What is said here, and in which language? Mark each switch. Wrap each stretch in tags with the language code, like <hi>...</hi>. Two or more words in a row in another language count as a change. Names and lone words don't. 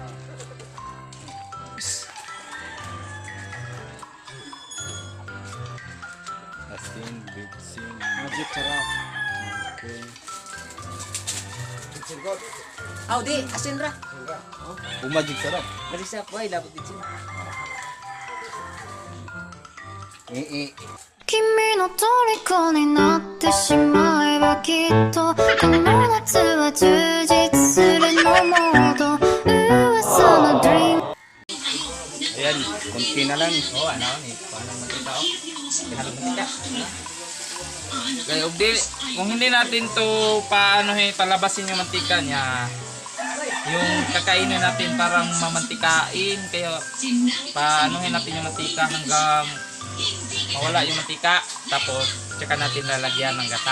<ceb>asin, bitsin, Magic sarap. Aw, di. Asin ra. magic sarap. Magic sarap. Why, dapat bitsin.</ceb> <ja>君の虜になってしまえばきっとこの夏は充実するのモード噂の dream</ja> <tl>Ayan, konti na lang.</tl> <ceb>Oh, ano ni? Paano makita oh? Pinalog mantika.</ceb> <tl>Kaya kung hindi natin to palabasin yung mantika niya, yung kakainin natin parang mamantikain, kaya paanohin natin yung mantika hanggang mawala yung mantika, tapos tsaka natin lalagyan ng gata.</tl>